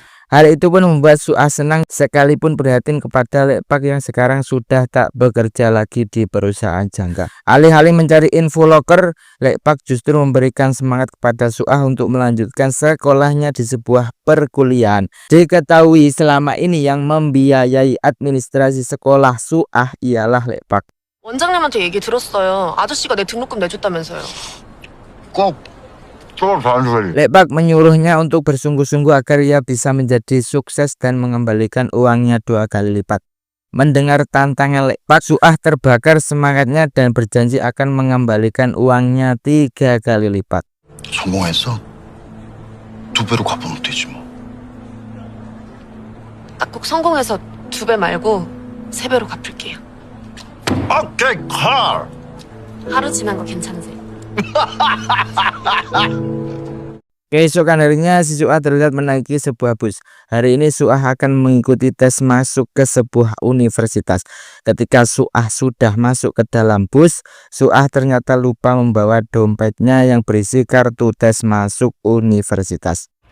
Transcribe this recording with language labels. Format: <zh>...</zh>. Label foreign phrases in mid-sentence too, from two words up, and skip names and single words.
<id>Hal itu pun membuat Suah senang sekalipun prihatin kepada Lek Pak yang sekarang sudah tak bekerja lagi di perusahaan jangka. Alih-alih mencari info loker, Lek Pak justru memberikan semangat kepada Suah untuk melanjutkan sekolahnya di sebuah perkuliahan. Diketahui selama ini yang membiayai administrasi sekolah Suah ialah Lek Pak.</id> <ko>원장님한테 얘기 들었어요. 아저씨가 내 등록금 내줬다면서요. 꼭 반소리. Lek Pak menyuruhnya untuk bersungguh-sungguh agar ia bisa menjadi sukses dan mengembalikan uangnya 2 kali lipat. Mendengar tantangan Lek Pak, Suah terbakar semangatnya dan berjanji akan mengembalikan uangnya 3 kali lipat. 성공했어? 2배로 갚으면 되지 뭐. 딱 꼭 성공해서 2배 말고 3배로 갚을게요. 오케이, 콜. 하루 지난 거 괜찮으세요?</ko> <id>Keesokan harinya si Suah terlihat menaiki sebuah bus. Hari ini Suah akan mengikuti tes masuk ke sebuah universitas. Ketika Suah sudah masuk ke dalam bus, Suah ternyata lupa membawa dompetnya yang berisi kartu tes masuk universitas.</id>